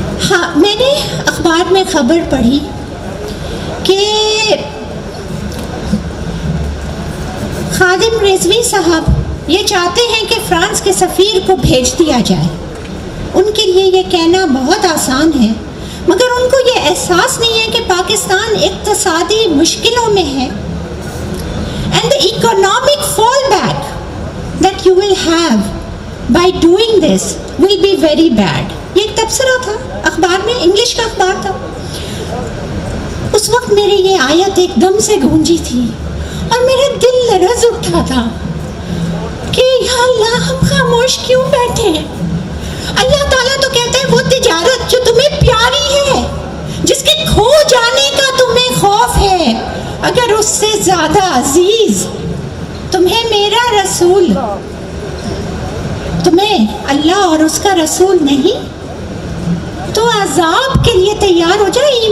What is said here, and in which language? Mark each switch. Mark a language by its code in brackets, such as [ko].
[ur] ہاں, میں نے اخبار میں خبر پڑھی کہ خادم رضوی صاحب یہ چاہتے ہیں کہ فرانس کے سفیر کو بھیج دیا جائے. ان کے لیے یہ کہنا بہت آسان ہے, مگر ان کو یہ احساس نہیں ہے کہ پاکستان اقتصادی مشکلوں میں ہے. [en] and the economic fallback that you will have by doing this will be very bad. [ur] یہ ایک تبصرہ تھا اخبار میں, انگلش کا اخبار تھا. اس وقت میرے یہ آیت ایک دم سے گونجی تھی اور میرا دل لرز اٹھا تھا کہ یا اللہ ہم خاموش کیوں بیٹھے ہیں. اللہ تعالیٰ تو کہتا ہے وہ تجارت جو تمہیں پیاری ہے, جس کے کھو جانے کا تمہیں خوف ہے, اگر اس سے زیادہ عزیز تمہیں میرا رسول, تمہیں اللہ اور اس کا رسول نہیں, تو عذاب کے لیے تیار ہو جائے.